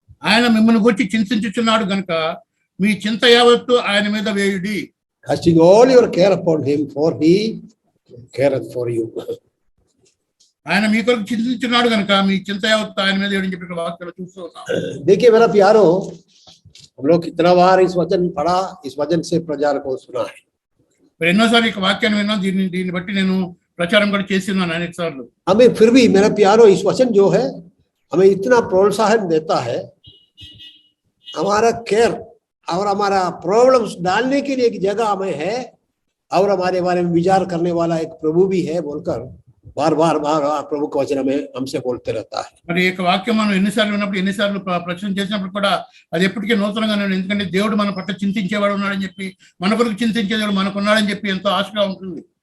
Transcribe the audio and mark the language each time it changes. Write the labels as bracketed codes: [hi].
[te] ఆయన మిమ్మల్ని గురించి చింతించుచున్నాడు గనుక మీ చింత యావత్తు ఆయన మీద వేయుడి. [en] Casting all your care upon him, for he careth for you. [te] ఆయన మీ కొరకు చింతించున్నాడు గనుక మీ చింత యావత్తు ఆయన మీద వేయడని చెప్పిన వాక్యాలు చూస్తూ ఉన్నాం. [hi] देखिए मेरा प्यारो, हम लोग कितना बार इस वचन पढ़ा, इस वचन से प्रचार को सुना है. [te] మరి ఎన్నోసార్లు ఈ వాక్యాన్ని విన్నాం, దీన్ని బట్టి నేను ప్రచారం కూడా చేస్తున్నాను అనేక సార్లు. [hi] हमें फिर भी मेरा प्यारो इस वचन जो है हमें इतना प्रोत्साहन देता है, हमारा केयर और हमारा प्रॉब्लम्स डालने के लिए एक जगह हमें है और हमारे बारे में विचार करने वाला एक प्रभु भी है बोलकर बार बार प्रभु का वचन हमें हमसे बोलते रहता है. [te] మరి ఈ వాక్యం మనం ఎన్నిసార్లు విన్నప్పుడు ఎన్నిసార్లు ప్రశ్న చేసినప్పుడు కూడా అది ఎప్పటికీ నూతనంగా నేను, ఎందుకంటే దేవుడు మన పట్ల చింతించేవాడు ఉన్నాడని చెప్పి, మన కొరకు చింతించే దేవుడు మనకున్నాడని చెప్పి ఎంతో ఆశగా ఉంటుంది.